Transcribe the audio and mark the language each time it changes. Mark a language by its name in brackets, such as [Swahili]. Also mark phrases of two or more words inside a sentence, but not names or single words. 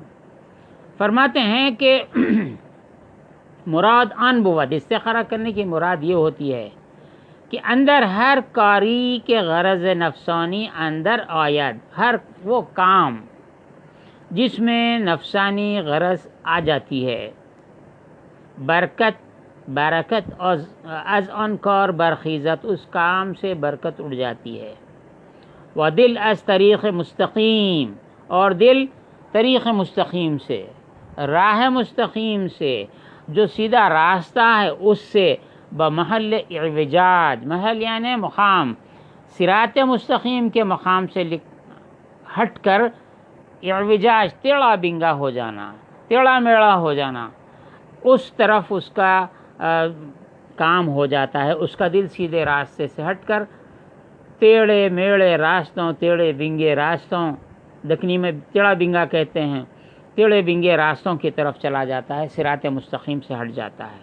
[Urdu] فرماتے ہیں کہ [Persian] مراد آن بود، [Urdu] استخارہ کرنے کی مراد یہ ہوتی ہے کہ [Persian] اندر ہر کاری کے غرض نفسانی اندر آید، [Urdu] ہر وہ کام جس میں نفسانی غرض آ جاتی ہے، [Persian] برکت از آن کار برخیزت، [Urdu] اس کام سے برکت اڑ جاتی ہے۔ [Persian] و دل از طریق مستقیم، [Urdu] اور دل طریق مستقیم سے، راہ مستقیم سے، جو سیدھا راستہ ہے اس سے [Persian] بمحل اعوجاج، [Urdu] محل یعنی مقام، صراط مستقیم کے مقام سے ہٹ کر اعوجاج ٹیڑھا بنگا ہو جانا، ٹیڑھا میڑھا ہو جانا، اس طرف اس کا کام ہو جاتا ہے۔ اس کا دل سیدھے راستے سے ہٹ کر ٹیڑھے میڑے راستوں، ٹیڑھے بنگے راستوں، دکنی میں ٹیڑھا بنگا کہتے ہیں، ٹیڑھے بنگے راستوں کی طرف چلا جاتا ہے، صراط مستقیم سے ہٹ جاتا ہے۔